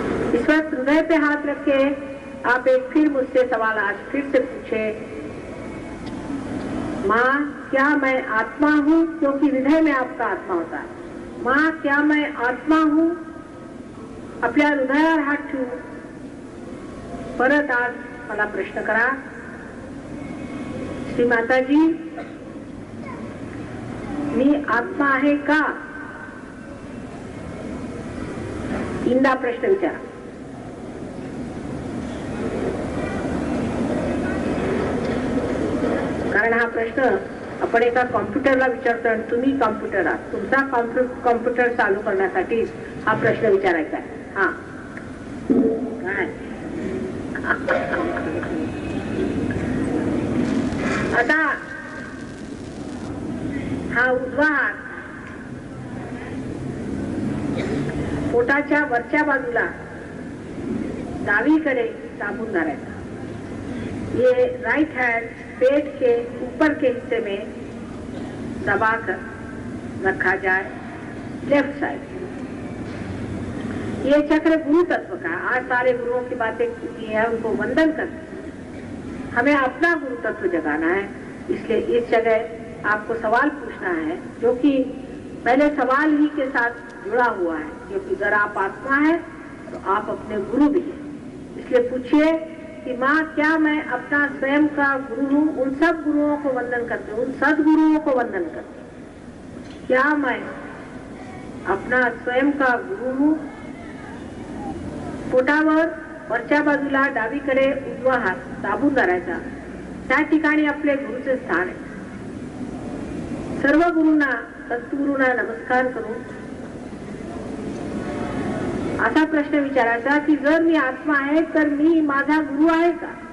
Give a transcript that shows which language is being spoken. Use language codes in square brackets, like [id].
[hi] इस वक्त हृदय पे हाथ रखे आप एक फिर मुझसे सवाल आज फिर से पूछे, माँ क्या मैं आत्मा हूँ? क्योंकि हृदय में आपका आत्मा होता है। माँ क्या मैं आत्मा हूँ? [mr] आपल्या हृदयावर हात ठेवून परत आज मला प्रश्न करा, श्री माताजी मी आत्मा आहे का? तीनदा प्रश्न विचारा। कारण हा प्रश्न आपण एका कॉम्प्युटरला विचारतो आणि तुम्ही कॉम्प्युटर आहात, तुमचा कॉम्प्युटर चालू करण्यासाठी हा प्रश्न विचारायचा आहे। हा काय आता हा उजवा हात पोटाच्या वरच्या बाजूला डावीकडे दाबून धरायचा। [hi] ये राइट हैंड पेट के ऊपर के हिस्से में दबाकर रखा जाए, लेफ्ट साइड। ये चक्र गुरु तत्व का, आज सारे गुरुओं की बातें की है, उनको वंदन कर, हमें अपना गुरु तत्व जगाना है। इसलिए इस जगह आपको सवाल पूछना है जो कि पहले सवाल ही के साथ जुड़ा हुआ है, क्योंकि अगर आप आत्मा है तो आप अपने गुरु भी हैं। इसलिए पूछिए कि माँ क्या मैं अपना स्वयं का गुरु हूँ? उन सब गुरुओं को वंदन करते हूँ, उन सदगुरुओं को वंदन करते हूँ। क्या मैं अपना स्वयं का गुरु हूँ? [mr] पोटावर वरच्या बाजूला डावीकडे उजवा हात दाबून धरायचा, त्या ठिकाणी आपले गुरुचे स्थान आहे। सर्व गुरुंना, सद्गुरूंना नमस्कार करून असा प्रश्न विचारायचा की जर मी आत्मा आहे तर मी माझा गुरु आहे का?